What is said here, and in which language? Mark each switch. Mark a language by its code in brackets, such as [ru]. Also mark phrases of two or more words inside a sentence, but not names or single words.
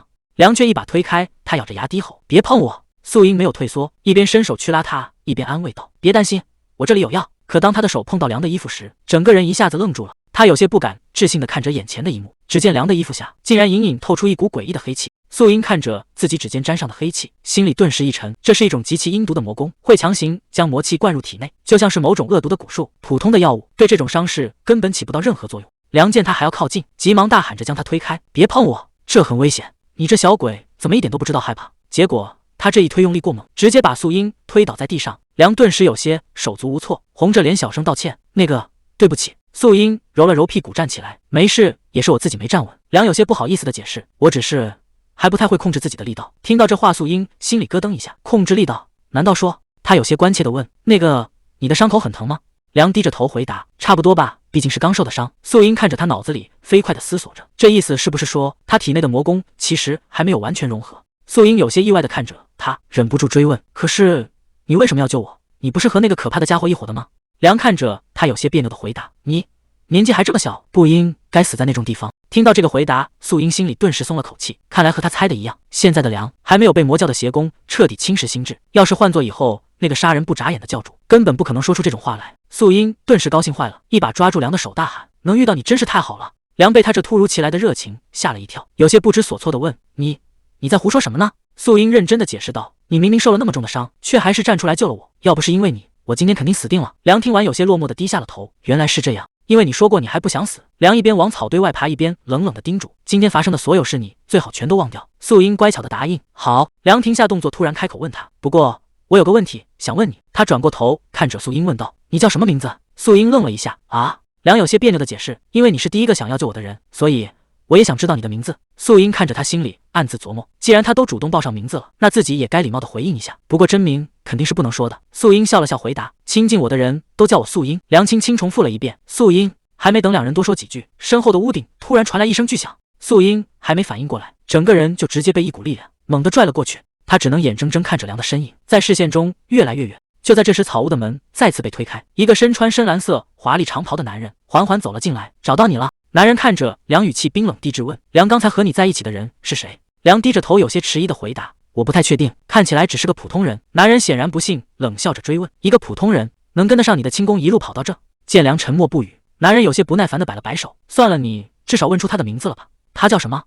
[zh] 梁卻一把推開他，咬着牙低吼：“別碰我！”素英沒有退縮，一邊伸手去拉他，一邊安慰道：“別擔心，我這裡有藥。” 可當他的手碰到梁的衣服時，整個人一下子愣住了。他有些不敢置信地看着眼前的一幕，只見梁的衣服下竟然隱隱透出一股詭異的黑氣。素英看着自己指尖沾上的黑气，心裡頓時一沉，這是一種極其陰毒的魔功，會強行將魔氣灌入體內，就像是某種惡毒的蛊術。普通的藥物對這種傷勢根本起不到任何作用。梁見他還要靠近，急忙大喊着將他推開：“別碰我，這很危險！你這小鬼怎麼一點都不知道害怕？”結果他這一推用力過猛，直接把素英推倒在地上。梁頓時有些手足無措，紅着臉小聲道歉：“那個，對不起。” 素英揉了揉屁股站起來：“沒事，也是我自己没站穩。” 梁有些不好意思的解釋：“我只是還不太会控制自己的力道。” 聽到這話，素英心裡咯噔一下，控制力道？難道說？他有些關切地問：“那個，你的傷口很疼嗎？”梁低着頭回答：“差不多吧，畢竟是剛受的傷。” 素英看着他，腦子裡飛快地思索着，這意思是不是說他體內的魔功其實還沒有完全融合？素英有些意外地看着他，忍不住追問：“可是你為什麼要救我？你不是和那個可怕的家伙一夥的嗎？” 梁看着他，有些別扭地回答：“你年紀還這麼小，不應該死在那種地方。” 聽到這個回答，素英心裡頓時鬆了口氣，看來和他猜的一樣，現在的梁還沒有被魔教的邪功徹底侵蝕心智。要是換做以後那個殺人不眨眼的教主，根本不可能說出這種話來。素英頓時高興壞了，一把抓住梁的手，大喊：“能遇到你真是太好了！” 梁被他這突如其來的熱情嚇了一跳，有些不知所措地問：“你在胡說什麼呢？” 素英認真地解釋道：“你明明受了那麼重的傷，卻還是站出來救了我，要不是因為你，我今天肯定死定了。” 梁聽完有些落寞地低下了頭，原來是這樣。因為你說過你還不想死。梁一邊往草堆外爬，一邊冷冷地叮囑：“今天發生的所有事，你最好全都忘掉。” 素英乖巧地答應：“好。” 梁停下動作，突然開口問他：“不過我有個問題想問你。” 他轉過頭看着素英問道：“你叫什麼名字？”素英愣了一下：“啊？” 梁有些別扭地解釋：“因為你是第一個想要救我的人，所以我也想知道你的名字。” 素英看着他，心裡暗自琢磨：既然他都主動報上名字了，那自己也該禮貌地回應一下。不過真名肯定是不能說的。素英笑了笑回答：“親近我的人都叫我素英。” 梁輕輕重複了一遍：“素英。”還沒等兩人多說幾句，身後的屋頂突然傳來一聲巨響。素英還沒反應過來，整個人就直接被一股力量猛地拽了過去。他只能眼睜睜看着梁的身影在視線中越來越遠。就在這時，草屋的門再次被推開，一個身穿深藍色華麗長袍的男人緩緩走了進來。“找到你了。” 男人看着梁，語氣冰冷地質問：“梁剛才和你在一起的人是誰？” 梁低着頭，有些遲疑地回答：“我不太確定，看起來只是個普通人。” 男人顯然不信，冷笑着追問：“一個普通人能跟得上你的輕功，一路跑到這？” 見梁沉默不語，男人有些不耐煩地擺了擺手：“算了，你至少問出他的名字了吧？他叫什麼？”